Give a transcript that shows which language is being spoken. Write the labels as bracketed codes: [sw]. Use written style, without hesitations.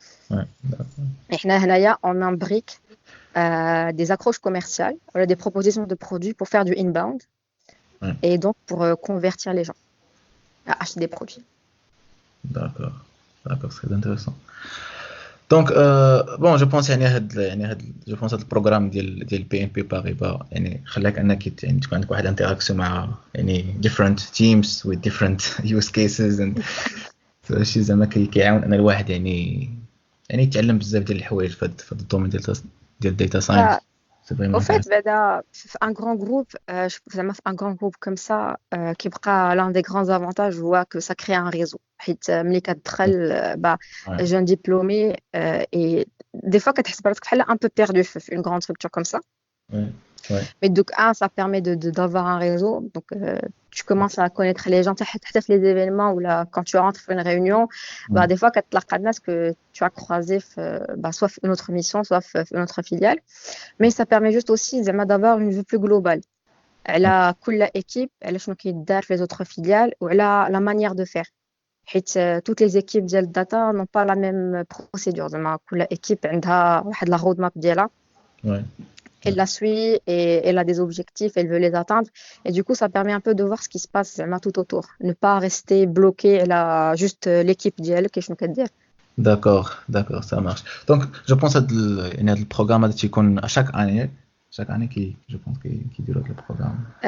[fr] Ouais. D'accord. Et [ar] حنا هنايا [fr] on imbrique des accroches commerciales, voilà, des propositions de produits pour faire du inbound et donc pour convertir les gens à acheter des produits. D'accord. D'accord, c'est très intéressant. Donc bon je pense [ar] يعني هاد je pense هاد البروغرام ديال بي ان بي باريبا يعني خلاك انك يعني تكون عندك واحد انتراكسيون مع يعني [en] different teams with different use cases and [ar] شي زعما كيعاون ان الواحد يعني يتعلم بزاف ديال الحوايج في هاد الدومين ديال [en] data science. [fr] C'est vraiment Au fait, intéressant. un grand groupe, un grand groupe comme ça, qui est l'un des grands avantages, je vois que ça crée un réseau. [ar] ملي كتدخل [fr] jeune diplômé et des fois [ar] كتحس براسك بحال [fr] un peu perdu في une grande structure comme ça. [ar] Ouais. Ouais. [fr] Mais donc ça permet d'avoir un réseau. Donc tu commences à connaître les gens [ar] حتى في [fr] les événements ou là quand tu rentres pour une réunion, des fois [ar] كتلاقى الناس [fr] que tu as croisé soit في une autre mission, soit في une autre filiale. Mais ça permet juste aussi d'avoir une vue plus globale. على كل équipe, [ar] على شنو كيدار في [fr] les autres filiales وعلى la manière de faire. [ar] حيت toutes les équipes ديال data n'ont pas la même procédure. زعما كل équipe عندها واحد la roadmap ديالها. [fr] Ouais. Elle la suit et elle a des objectifs, elle veut les atteindre. Et du coup, ça permet un peu de voir ce qui se passe tout autour. Ne pas rester bloqué là, juste l'équipe d'elle, qu'est-ce qu'on peut dire. D'accord, d'accord, ça marche. Donc, je pense que le programme à chaque année je pense qui dure le programme.